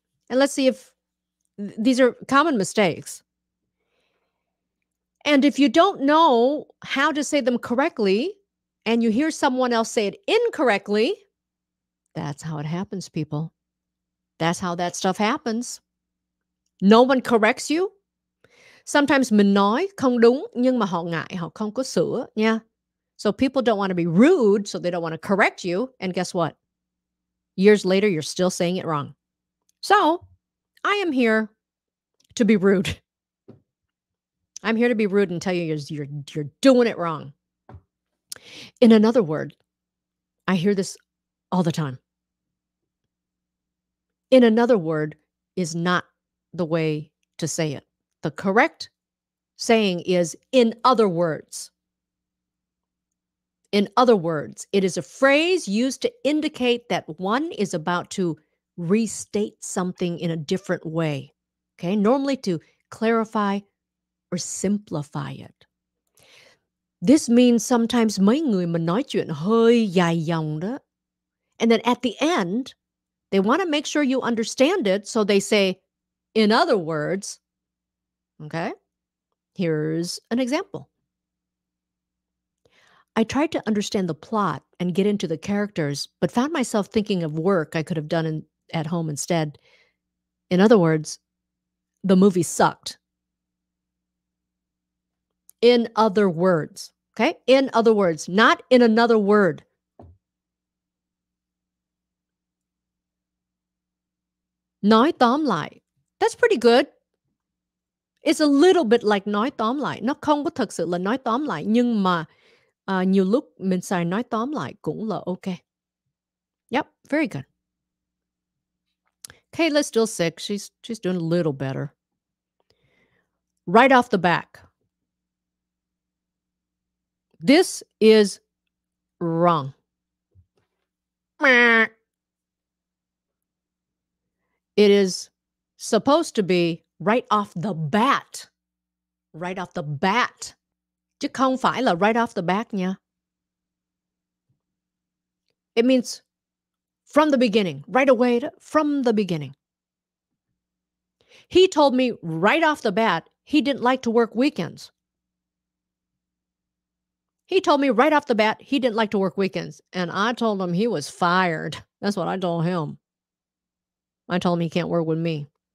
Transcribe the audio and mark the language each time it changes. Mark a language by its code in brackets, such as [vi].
[en] And let's see if these are common mistakes. And if you don't know how to say them correctly and you hear someone else say it incorrectly, that's how it happens, people. That's how that stuff happens. No one corrects you. [vi] Sometimes mình nói không đúng nhưng mà họ ngại, họ không có sửa nha. [en] So people don't want to be rude, so they don't want to correct you. And guess what? Years later, you're still saying it wrong. So I am here to be rude. I'm here to be rude and tell you you're doing it wrong. In another word, I hear this all the time. In another word is not the way to say it. The correct saying is in other words. In other words, it is a phrase used to indicate that one is about to restate something in a different way. Okay, normally to clarify or simplify it. This means sometimes [vi] mấy người mà nói chuyện hơi dài dòng đó. [en] And then at the end, they want to make sure you understand it, so they say, in other words. Okay? Here's an example. I tried to understand the plot and get into the characters, but found myself thinking of work I could have done at home instead. In other words, the movie sucked. In other words. Okay? In other words, not in another word. [vi] Nói tóm lại. [en] That's pretty good. It's a little bit like [vi] nói tóm lại. Nó không có thực sự là nói tóm lại, nhưng mà nhiều lúc mình xài nói tóm lại cũng là okay. [en] Yep, very good. Kayla's still sick. She's doing a little better. Right off the back. This is wrong. It is supposed to be right off the bat. Right off the bat. [vi] Chứ không phải là [en] right off the back [vi] nha. [en] It means from the beginning. Right away, from the beginning. He told me right off the bat he didn't like to work weekends. He told me right off the bat he didn't like to work weekends. And I told him he was fired. That's what I told him. I told him he can't work with me.